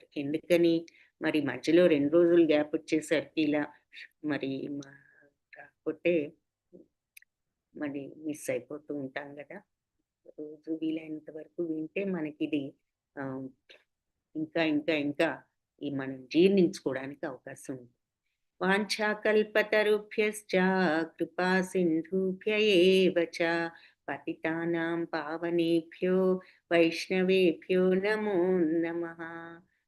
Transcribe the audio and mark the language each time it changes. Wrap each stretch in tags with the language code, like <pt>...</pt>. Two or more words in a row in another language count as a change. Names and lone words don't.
<te>ఎందుకని మరి మధ్యలో 2 రోజులు గ్యాప్ వచ్చేసరికి ఇలా మరి కాకపోతే మరి మిస్ అయిపోతూ ఉంటాం కదా. రోజు వీలైనంత వరకు వింటే మనకి ఇది ఇంకా ఇంకా ఇంకా ఈ మనం జీర్ణించుకోవడానికి అవకాశం ఉంది.</te> <sa>వాంఛాకల్పతరుభ్యశ్చ కృపా సింధుభ్య ఏవ చ పతితానాం పావనేభ్యో వైష్ణవేభ్యో నమో నమః.</sa>